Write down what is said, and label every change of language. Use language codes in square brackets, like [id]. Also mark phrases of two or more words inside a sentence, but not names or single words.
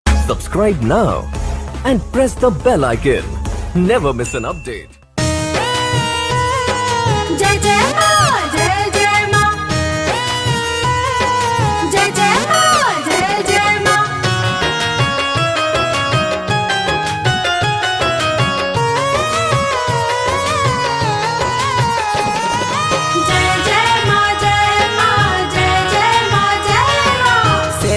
[en] Subscribe now and press the bell icon. Never miss an update. [hi] जय जय माँ, जय जय माँ, जय जय माँ, जय जय माँ। जय जय माँ, जय माँ, जय जय माँ, जय माँ।